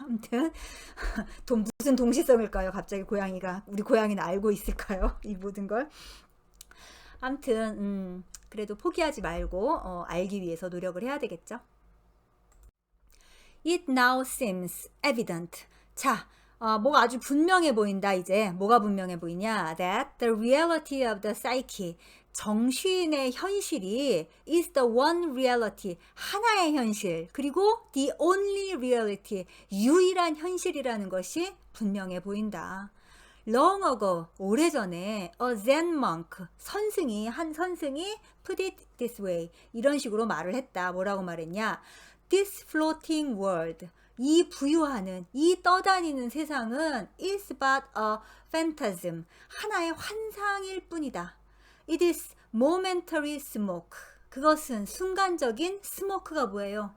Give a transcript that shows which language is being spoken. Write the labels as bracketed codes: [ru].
[ko] 아무튼 무슨 동시성일까요? 갑자기 우리 고양이는 알고 있을까요? 이 모든 걸. 아무튼 그래도 포기하지 말고 알기 위해서 노력을 해야 되겠죠. [en] It now seems evident. [ko] 자, 뭐가 아주 분명해 보인다. 이제 뭐가 분명해 보이냐? [en] That the reality of the psyche, [ko] 정신의 현실이 [en] is the one reality, [ko] 하나의 현실, 그리고 [en] the only reality, [ko] 유일한 현실이라는 것이 분명해 보인다. [en] Long ago, [ko] 오래전에 [en] a Zen monk, [ko] 한 선생이 [en] put it this way, [ko] 이런 식으로 말을 했다. 뭐라고 말했냐? [en] This floating world, [ko] 이 부유하는, 이 떠다니는 세상은 [en] is but a phantasm, [ko] 하나의 환상일 뿐이다. [en] It is momentary smoke, [ko] 그것은 순간적인 스모크가 뭐예요?